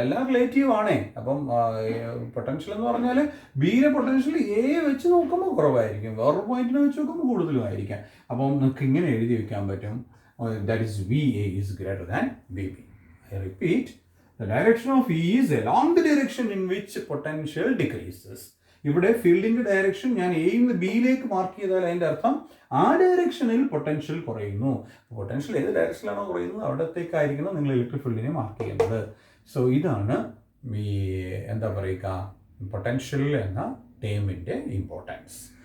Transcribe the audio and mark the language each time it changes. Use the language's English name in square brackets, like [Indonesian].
[Malayalam] എല്ലാം റിലേറ്റീവ് ആണേ. അപ്പം പൊട്ടൻഷ്യൽ എന്ന് പറഞ്ഞാൽ ബിയിലെ പൊട്ടൻഷ്യൽ എ വെച്ച് നോക്കുമ്പോൾ കുറവായിരിക്കും, വേറൊരു പോയിന്റിനെ വെച്ച് നോക്കുമ്പോൾ കൂടുതലുമായിരിക്കാം. അപ്പം നമുക്ക് ഇങ്ങനെ എഴുതി വയ്ക്കാൻ പറ്റും, [English] that is VA is greater than VB. I repeat, the direction of E is along the direction in which potential decreases. [Malayalam] ഇവിടെ ഫീൽഡിന്റെ ഡയറക്ഷൻ ഞാൻ എന്ന് ബിയിലേക്ക് മാർക്ക് ചെയ്താൽ അതിൻ്റെ അർത്ഥം ആ ഡയറക്ഷനിൽ പൊട്ടൻഷ്യൽ കുറയുന്നു. പൊട്ടൻഷ്യൽ ഏത് ഡയറക്ഷനിലാണോ കുറയുന്നത് അവിടത്തേക്കായിരിക്കണം നിങ്ങൾ ഇലക്ട്രിക് ഫീൽഡിനെ മാർക്ക് ചെയ്യുന്നത്. സോ ഇതാണ് ഈ എന്താ പറയുക പൊട്ടൻഷ്യൽ എന്ന ടേമിൻ്റെ ഇമ്പോർട്ടൻസ്.